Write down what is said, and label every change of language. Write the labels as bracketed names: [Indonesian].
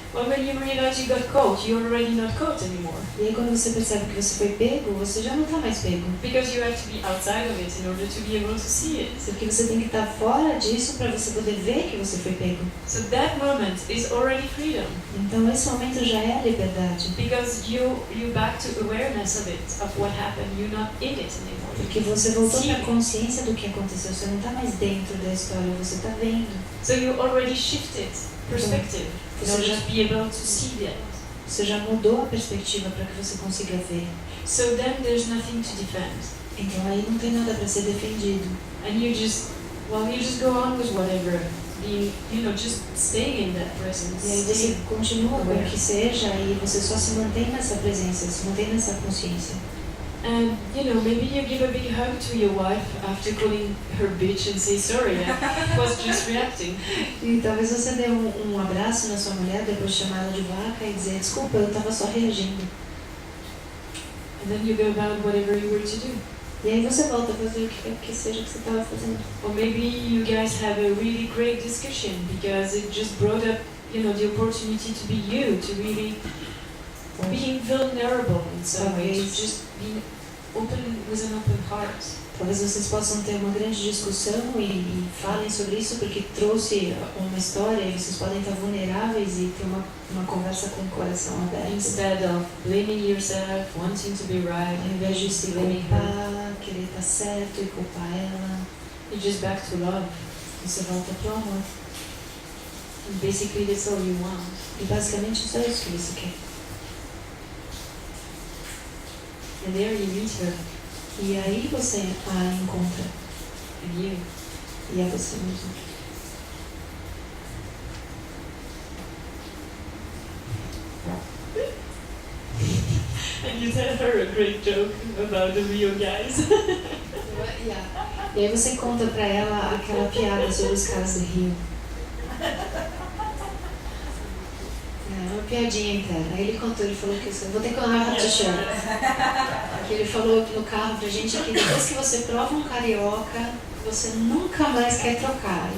[English] Well, when you realize you got caught, you're already not caught anymore. [Portuguese] E aí quando você percebe que você foi pego, você já não está mais pego. [English] Because you have to be outside of it in order to be able to see it. [Portuguese] Porque você tem que estar fora disso para você poder ver que você foi pego. [English] So that moment is already freedom. [Portuguese] Então esse momento já é a liberdade. [English] Because you back to awareness of it, of what happened. You're not in it anymore. [Portuguese] Porque você voltou Sim. para a consciência do que aconteceu. Você não está mais dentro da história, você está vendo. [English] So you already shifted perspective in order to be able to see that. [Portuguese] Você já mudou a perspectiva para que você consiga ver. [English] So then there's nothing to defend. [Portuguese] Então aí não tem nada para ser defendido. [English] And you just go on with whatever, being, just staying in that presence. [Portuguese] E aí você continua com o que seja e você só se mantém nessa presença, se mantém nessa consciência. [English] And, maybe you give a big hug to your wife after calling her bitch and say, sorry, I was just reacting. [Portuguese] E talvez você dê um abraço na sua mulher depois de chamar ela de vaca e dizer, desculpa, eu estava só reagindo. [English] And then you go about whatever you were to do. [Portuguese] E aí você volta a fazer o que seja que você estava fazendo. [English] Or maybe you guys have a really great discussion because it just brought up, the opportunity to be you, to really being vulnerable in some way, to just being open with an open heart. [Portuguese] Talvez vocês possam ter uma grande discussão e falem sobre isso porque trouxe uma história e vocês podem estar vulneráveis e ter uma conversa com o coração aberto. [English] Instead of blaming yourself, wanting to be right, [Portuguese] Ao invés de se [English] blaming her. [Portuguese] culpar, querer estar certo e culpar ela. [English] You're just back to love. [Portuguese] Você volta pro amor. [English] And basically that's all you want. [Portuguese] E basicamente só isso que você quer. [English] And there you meet her. [Portuguese] E aí você a encontra. [English] And you. [Portuguese] E é você mesmo. [English] And you tell her a great joke about the real guys. [Portuguese] E aí você conta pra ela aquela piada sobre os caras do Rio. É uma piadinha interna. Aí ele contou, ele falou que eu vou ter que honrar o t-shirt. Que ele falou no carro pra gente que depois que você prova um carioca, você nunca mais quer trocar.